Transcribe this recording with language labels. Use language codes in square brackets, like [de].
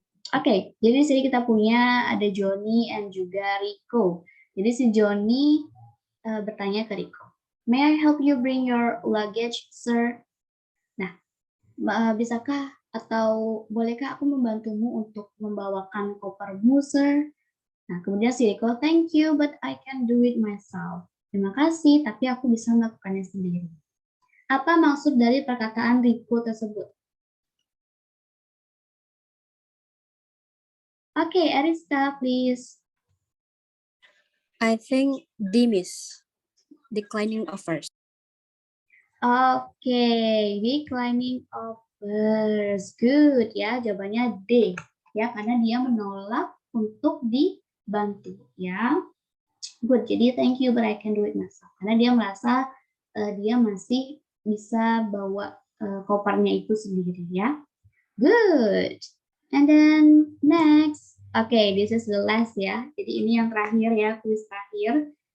[id] Oke, jadi di sini kita punya ada Johnny and juga Rico. Jadi si Johnny bertanya ke Rico, [en] "May I help you bring your luggage, sir?" [id] Nah, bisakah atau bolehkah aku membantumu untuk membawakan kopermu, sir? Nah, kemudian si Rico, [en] "Thank you, but I can do it myself." [id] Terima kasih, tapi aku bisa melakukannya sendiri. Apa maksud dari perkataan Rico tersebut? [en] Okay, Arista, please. I think D, Miss. Declining offers. Okay, declining offers. [id] Good ya, jawabannya D. Ya, karena dia menolak untuk dibantu ya. [en] Good, jadi thank you but I can do it myself. [id] Karena dia merasa dia masih bisa bawa kopernya itu sendiri ya. Good. [en] And then next. Okay, this is the last ya. [id] Jadi ini yang terakhir ya, kuis terakhir.